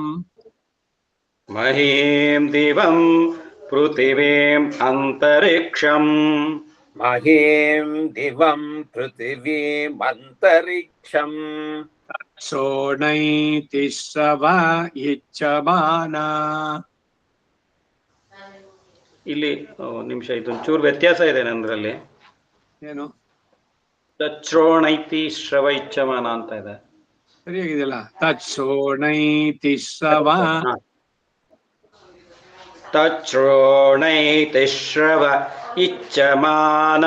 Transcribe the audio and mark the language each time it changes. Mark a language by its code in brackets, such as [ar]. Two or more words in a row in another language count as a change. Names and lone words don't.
[sa] महीं दिवं पृथिवीम् अन्तरिक्षम् महीं दिवं पृथिवीमन्तरिक्षम् सोणैतिस्रव इच्छमाना [kn] ಇಲ್ಲಿ ನಿಮಿಷ, ಇದೊಂಚೂರು ವ್ಯತ್ಯಾಸ ಇದೆ ನಂದ್ರಲ್ಲಿ. ಏನು [sa] ತಚ್ರೋಣೈತಿ ಶ್ರವೈಚ್ಛಮಾನ [kn] ಅಂತ ಇದೆ. ಸರಿಯಾಗಿದೆಯಲ್ಲ? [sa] ತತ್ಸೋಣೈತಿ ಶ್ರವ. ಹಾ. ತಚ್ರೋಣೈತಿ ಶ್ರವ ಇಚ್ಛಮಾನ.